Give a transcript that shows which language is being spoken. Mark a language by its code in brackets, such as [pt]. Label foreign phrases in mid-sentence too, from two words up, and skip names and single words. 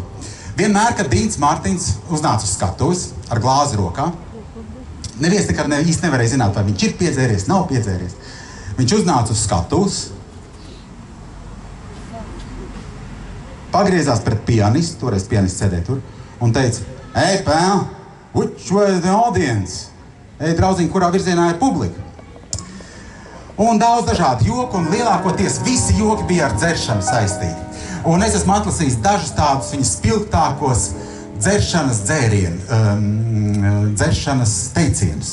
[lv] Vienmēr, kad Deans Martins uznāca uz skatuves ar glāzi rokā, neviens nekad īsti nevarēja zināt, vai viņš ir piedzēries, nav piedzēries. Viņš uznāca uz skatuves, pagriezās pret pianistu, toreiz pianists sēdēja tur, un teica, [en] "Hey, pal, which way is the audience?" [lv] Ej, draudziņ, kurā virzienā ir publika? Un daudz dažādu joku, un lielākoties visi joki bija ar dzeršanu saistīti. Un es esmu atlasījis dažus tādus viņas spilgtākos dzeršanas dzeršanas teicienus.